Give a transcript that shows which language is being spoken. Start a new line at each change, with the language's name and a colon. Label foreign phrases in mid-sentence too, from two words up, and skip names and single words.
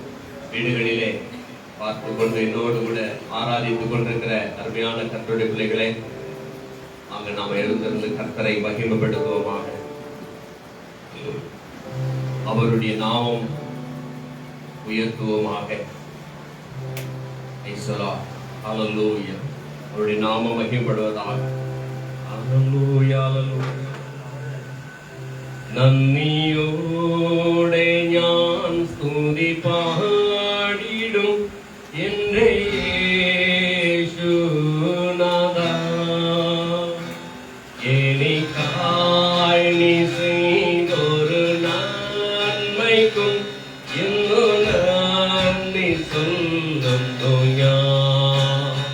Tamil: வீடுகளிலே பார்த்து கொண்டு என்னோடு கூட ஆராதித்துக் கொண்டிருக்கிற அருமையான கர்த்தருடைய பிள்ளைகளே, அங்க நாம் எழுந்திருந்து கர்த்தரை மகிமைப்படுத்துவோமாக. அவருடைய நாமம் உயர்த்துவோமாக. ஹல்லேலூயா. அவருடைய நாமம் மகிமைப்படுவதாக. ஹல்லேலூயா, ஹல்லேலூயா.
Malayalam: നന്ദിയോടെ ഞാൻ സ്തുതി പാടിടും എൻ്റെ യേശുനാഥാ. എനിക്കായി നീ ചെയ്തൊരു നന്മയ്ക്കും ഇന്നു നന്ദി ചൊല്ലുന്നു ഞാൻ.